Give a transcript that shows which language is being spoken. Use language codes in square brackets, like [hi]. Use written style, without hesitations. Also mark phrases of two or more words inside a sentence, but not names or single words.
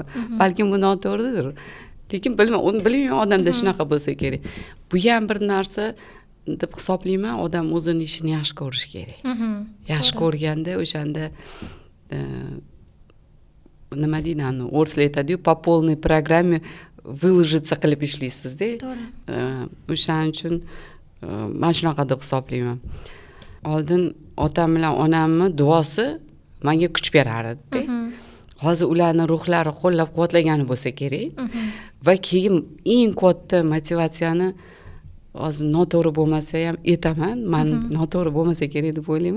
[uz] Balkim bu noto'g'ridir. Lekin bilmayman, odamda shunaqa bo'lsa kerak. Bu ham bir narsa deb hisoblayman, odam o'zini ishini yaxshi ko'rish kerak. Yaxshi ko'rganda o'shanda nima deydi, o'rslar aytadi-yu, [ru] по полной программе выложиться [uz] qilib ishlaysiz-da. O'shaning uchun men shunaqa deb hisoblayman. Oldin otam bilan onamning duosi menga kuch berar edi. hozir ularni ruhlari qo'llab-quvvatlagani bo'lsa kerak. Va keyin eng katta motivatsiyani hozir noto'g'ri bo'lmasa ham aytaman, men noto'g'ri bo'lmasa kerak deb o'ylayman.